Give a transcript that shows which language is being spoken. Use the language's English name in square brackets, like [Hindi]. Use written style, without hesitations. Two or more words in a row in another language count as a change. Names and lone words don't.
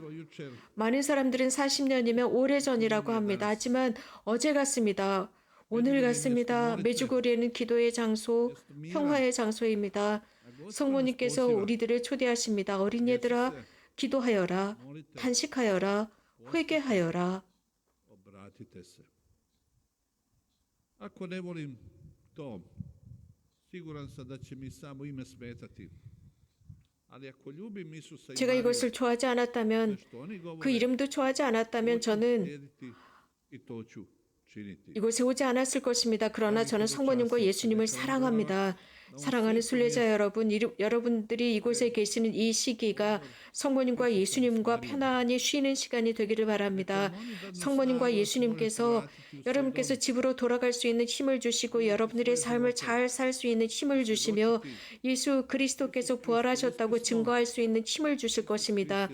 [Korean] 많은 사람들은 40년이면 오래전이라고 합니다. 하지만 어제 같습니다. 오늘 같습니다. 메주고리에는 기도의 장소, 평화의 장소입니다. 성모님께서 우리들을 초대하십니다. 어린이들아, 기도하여라, 탄식하여라, 회개하여라. [Croatian] Ako ne volim to, siguran sam da će mi samo ime smetati. Ali ako ljubim Isusa i [Korean] 제가 이것을 좋아하지 않았다면, 그 이름도 좋아하지 않았다면 저는 [Croatian] i to ću činiti. [Korean] 이곳에 오지 않았을 것입니다. 그러나 저는 성모님과 예수님을 사랑합니다. 사랑하는 순례자 여러분, 여러분들이 이곳에 계시는 이 시기가 성모님과 예수님과 편안히 쉬는 시간이 되기를 바랍니다. 성모님과 예수님께서 여러분께서 집으로 돌아갈 수 있는 힘을 주시고 여러분들의 삶을 잘 살 수 있는 힘을 주시며 예수 그리스도께서 부활하셨다고 증거할 수 있는 힘을 주실 것입니다.